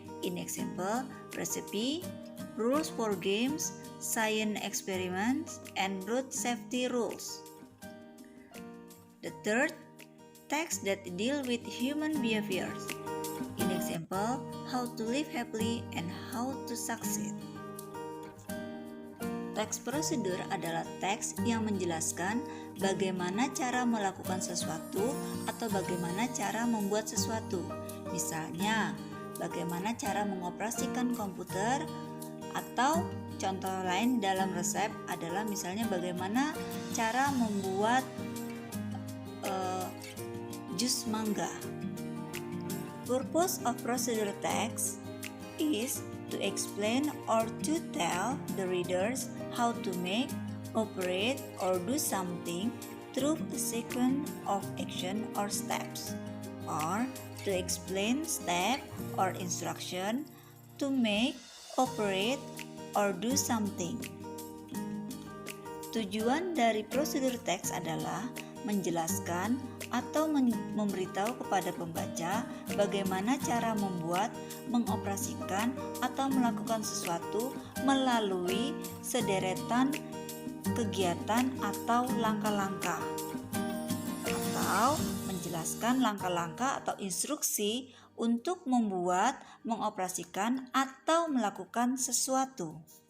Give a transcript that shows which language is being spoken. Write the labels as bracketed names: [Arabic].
[English] In example, recipe, rules for games, science experiments, and road safety rules. The third, text that deal with human behaviors. In example, how to live happily and how to succeed. [Indonesian] Teks prosedur adalah teks yang menjelaskan bagaimana cara melakukan sesuatu atau bagaimana cara membuat sesuatu. Misalnya, bagaimana cara mengoperasikan komputer, atau contoh lain dalam resep adalah misalnya bagaimana cara membuat jus mangga. [English] Purpose of procedure text is to explain or to tell the readers how to make, operate, or do something through a sequence of action or steps, or to explain step or instruction to make, operate, or do something. [Indonesian] Tujuan dari prosedur teks adalah menjelaskan atau memberitahu kepada pembaca bagaimana cara membuat, mengoperasikan, atau melakukan sesuatu melalui sederetan kegiatan atau langkah-langkah, atau menjelaskan langkah-langkah atau instruksi untuk membuat, mengoperasikan, atau melakukan sesuatu.